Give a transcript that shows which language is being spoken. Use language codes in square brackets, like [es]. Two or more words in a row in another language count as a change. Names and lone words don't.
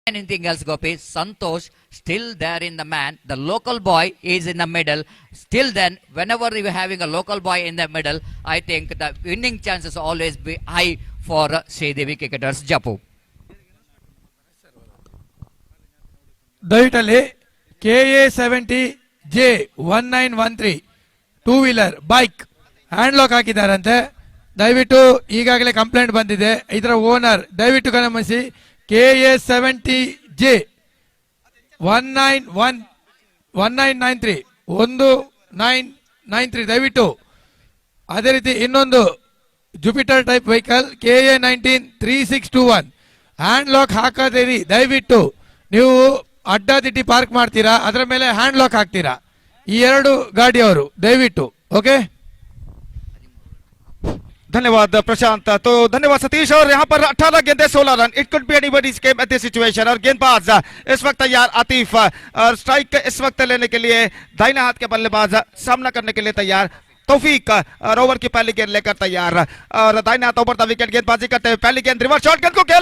[en] anything else, Gopi. Santosh still there in the man. The local boy is in the middle. Still then, whenever you are having a local boy in the middle, I think the winning chances always be high for Sridevi cricketers. Japu. [kn] ದಯವಿಟ್ಟಲ್ಲಿ KA70J1913 [en] two wheeler bike hand lock [kn] ಹಾಕಿದ್ದಾರಂತೆ. ದಯವಿಟ್ಟು ಈಗಾಗಲೇ ಕಂಪ್ಲೇಂಟ್ ಬಂದಿದೆ. ಇದರ ಓನರ್ ದಯವಿಟ್ಟು ಗಮನಿಸಿ. KA70J1993 1993 ದಯವಿಟ್ಟು. ಅದೇ ರೀತಿ ಇನ್ನೊಂದು ಜುಪಿಟರ್ [en] type vehicle [kn] KA193621 [en] hand lock [kn] ಹಾಕದಿರಿ ದಯವಿಟ್ಟು. ನೀವು ಅಡ್ಡಾದಿಡ್ಡಿ ಪಾರ್ಕ್ ಮಾಡ್ತೀರಾ, ಅದರ ಮೇಲೆ [en] hand lock [kn] ಹಾಕ್ತೀರಾ. ಈ ಎರಡು ಗಾಡಿಯವರು ದಯವಿಟ್ಟು. ಓಕೆ, [hi] धन्यवाद प्रशांत. तो धन्यवाद सतीश. और यहाँ पर 18 गेंदे 16 रन. [en] it could be anybody's game at this situation. [hi] और गेंदबाज इस वक्त तैयार आतिफ और स्ट्राइक इस वक्त लेने के लिए दाहिने हाथ के बल्लेबाज सामना करने के लिए तैयार. तौफीक और ओवर की पहली गेंद लेकर तैयार और दाहिने हाथ [en] over the wicket [hi] गेंदबाजी करते हुए पहली गेंद [en] reverse shot [hi] गेंद को खेला.